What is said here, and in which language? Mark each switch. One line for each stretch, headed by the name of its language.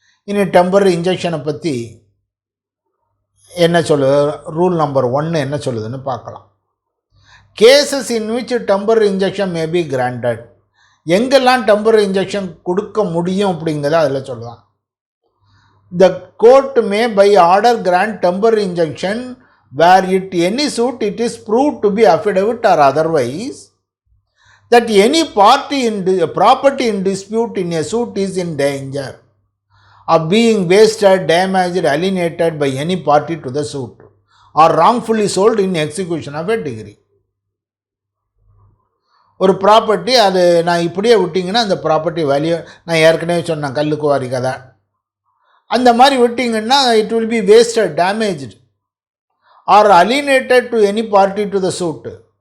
Tamil: இனி டெம்பரரி இன்ஜெக்ஷனை பற்றி என்ன சொல்லுது, ரூல் நம்பர் 1 என்ன சொல்லுதுன்னு பார்க்கலாம்.
English: cases in which temporary injection may be granted,
Tamil: எங்கெல்லாம் டெம்பரரி இன்ஜெக்ஷன் கொடுக்க முடியும் அப்படிங்கிறத அதில் சொல்லலாம்.
English: The court may by order grant temporary injunction where it any suit it is proved to be affidavit or otherwise that any party in property in dispute in a suit is in danger of being wasted, damaged, alienated by any party to the suit or wrongfully sold in execution of a degree.
Tamil: ஒரு property அது நான் இப்படியே விட்டிங்கன்னா அந்த property value, நான் ஏற்கனவே சொன்னேன் கல்லுக்குவாரி கதை, அந்த மாதிரி விட்டிங்கன்னா
English: It will be wasted, damaged or alienated to any party to the suit.